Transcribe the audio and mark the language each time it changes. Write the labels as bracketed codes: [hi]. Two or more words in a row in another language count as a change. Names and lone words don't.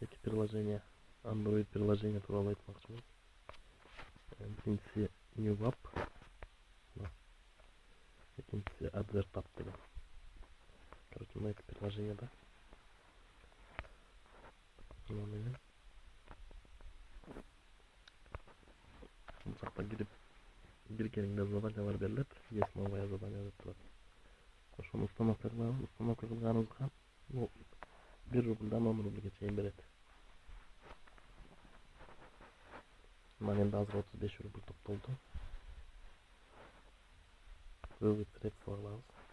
[ky] приложение, Android приложение туралы айтмакчымын. Биринчиси New App, экинчиси AdvertApp деген. Короче, мына эки приложение да. Менен бул жакта кирип биргениңде заданиялар берилет. [ru] Есть новое задание [ky] деп турат. Ошону установка кылабыз. Установка кылганыбызга 1 рубльдан 10 рубльге чейин берет. Мына эми азыр 35 рубль топтолду. [ru] Вывод средства [ky] кылабыз.